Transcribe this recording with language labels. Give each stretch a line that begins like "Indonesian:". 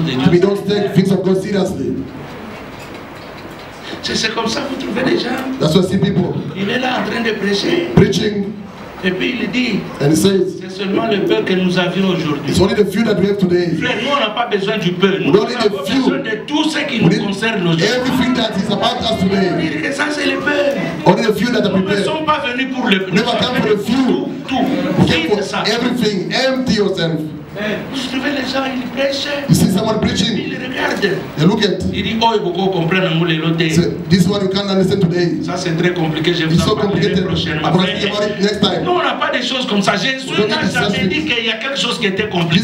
English: We don't take things of God seriously.
French: C'est comme ça que vous trouvez les gens.
English: That's why I see people.
French: Il est là en train de prêcher.
English: Preaching.
French: Et puis il dit,
English: and he says,
French: c'est seulement le peu que nous avions aujourd'hui.
English: It's only the few that we have today.
French: Frère, nous on n'a pas besoin du peu. Nous avons besoin de tout ce qui nous concerne aujourd'hui.
English: Everything that is about us today.
French: Ça c'est le peu.
English: Only the few that are prepared.
French: Nous ne sommes pas venus pour le peu.
English: Never come for the few.
French: Tout.
English: Came for everything. Empty yourself.
French: Vous trouvez les gens, ils prêchent.
English: You see someone preaching.
French: Ils regardent.
English: They look at.
French: Il dit, oh, il faut comprendre l'autre.
English: This one you can't understand today.
French: Ça c'est très compliqué. Je
English: It's
French: vous
English: so
French: en parlerai prochainement.
English: I'm going to speak about it next time.
French: Nous on n'a pas des choses comme ça. Jésus n'a jamais dit qu'il y a quelque chose qui était compliqué.